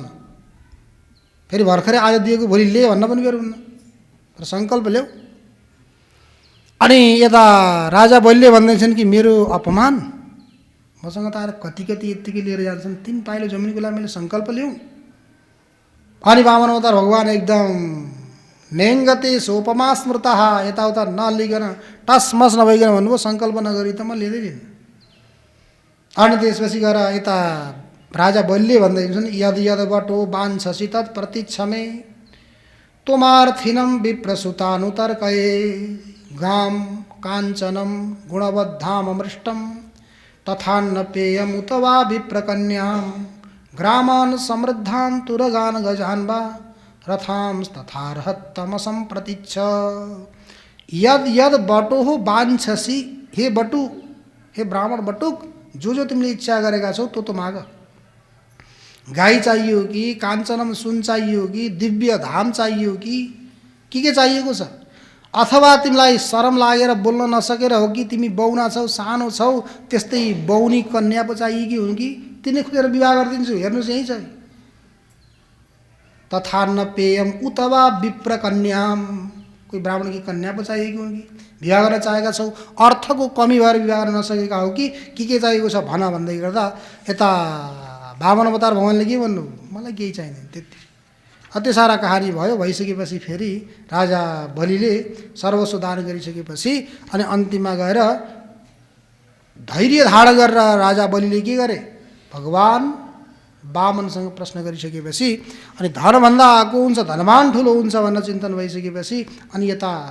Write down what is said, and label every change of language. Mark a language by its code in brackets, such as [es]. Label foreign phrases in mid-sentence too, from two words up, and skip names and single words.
[ne] फेरि भर्खरै आज दिएको भोलि ले भन्न पनि बेर हुन्न, तर सङ्कल्प ल्याऊ। अनि यता राजा बलिले भन्दैछन् कि मेरो अपमान, मसँग त आएर कति यत्तिकै लिएर जान्छन्, 3 पाइलो जमिनको लागि मैले सङ्कल्प ल्याउँ। अनि वामन अवतार भगवान् एकदम नेङ्गते सोपमा स्मृतः, यताउता नलिकन टसमस नभइकन भन्नुभयो, सङ्कल्प नगरी त म लिँदैन। अनि त्यसपछि गएर यता राजा बलिले भन्दैछन्, [sa] यद यद बटो वाञ्छसि तत् प्रतीक्षमे त्वमार्थिनं विप्रसुतानुतर्कये गां काञ्चनं गुणवद्धाममृष्टं तथान्न पेयम् उत वा विप्रकन्यां ग्रामान् समृद्धान् तुरगान् गजान् वा रथांस्तथार्हत्तमसं प्रतीच्छ। यद यद बटो वाञ्छसि, [ne] हे बटु, हे ब्राह्मण बटुक, जो तिमीले इच्छा गरेका छौ त्यो माग। गाई चाहियो कि, काञ्चनम सुन चाहियो कि, दिव्य धाम चाहियो कि के चाहिएको छ, अथवा तिमीलाई शरम लागेर बोल्न नसकेर हो कि, तिमी बौना छौ, सानो छौ, त्यस्तै बौनी कन्या पो चाहिएकी हुन् कि, तिनी खोजेर विवाह गरिदिन्छु, हेर्नुहोस् यहीँ छ। [sa] तथान्न पेयम उत वा विप्र कन्याम, [ne] कोही ब्राह्मण की कन्या पो चाहिएकी हुन् कि, विवाह गर्न चाहेका छौ, अर्थको कमी भएर विवाह गर्न नसकेका हो कि के चाहिएको छ भन भन्दै गर्दा यता वामन अवतार भगवान्ले के भन्नु, मलाई केही चाहिँदैन, त्यति। त्यो सारा कहानी भयो। भइसकेपछि फेरि राजा बलिले सर्वस्व दान गरिसकेपछि अनि अन्तिममा गएर धैर्य धारण गरेर राजा बलिले के गरे, भगवान् वामनसँग प्रश्न गरिसकेपछि अनि धनभन्दा आएको हुन्छ, धनवान ठुलो हुन्छ भनेर चिन्तन भइसकेपछि अनि यता